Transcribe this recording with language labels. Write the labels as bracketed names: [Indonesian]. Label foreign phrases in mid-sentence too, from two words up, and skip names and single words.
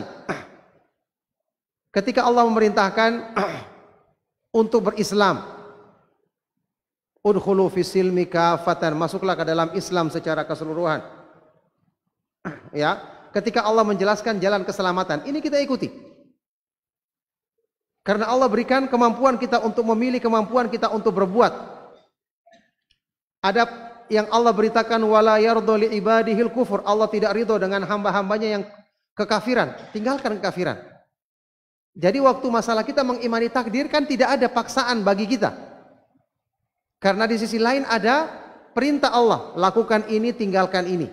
[Indonesian] Ketika Allah memerintahkan untuk berislam, [Arabic] ادخلوا في السلم كافة, [Indonesian] masuklah ke dalam Islam secara keseluruhan. Ya, ketika Allah menjelaskan jalan keselamatan, ini kita ikuti. Karena Allah berikan kemampuan kita untuk memilih, kemampuan kita untuk berbuat. Ada yang Allah beritakan [Arabic] ولا يرضى لعباده الكفر. [Indonesian] Allah tidak ridho dengan hamba-hambanya yang kekafiran. Tinggalkan kekafiran. Jadi waktu masalah kita mengimani takdir kan tidak ada paksaan bagi kita. Karena di sisi lain ada perintah Allah, lakukan ini, tinggalkan ini.